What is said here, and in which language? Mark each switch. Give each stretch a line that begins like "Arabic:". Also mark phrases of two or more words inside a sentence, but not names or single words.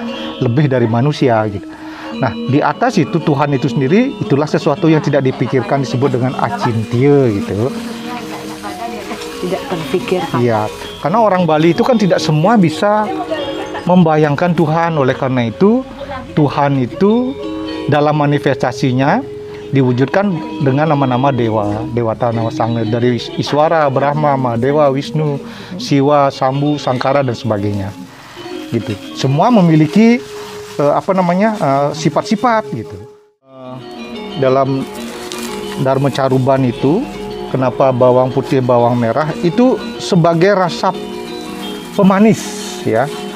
Indonesian: Lebih dari manusia gitu. Nah, di atas itu Tuhan itu sendiri itulah sesuatu yang tidak dipikirkan, disebut dengan acintya gitu. Tidak terpikirkan. Iya, karena orang Bali itu kan tidak semua bisa membayangkan Tuhan. Oleh karena itu Tuhan itu dalam manifestasinya diwujudkan dengan nama-nama dewa, Dewata Nawasanga, dari Iswara, Brahma, Mahadewa, Wisnu, Siwa, Sambu, Sangkara dan sebagainya. Gitu. Semua memiliki sifat-sifat gitu. Dalam Dharma Caruban itu kenapa bawang putih, bawang merah itu sebagai rasa pemanis ya.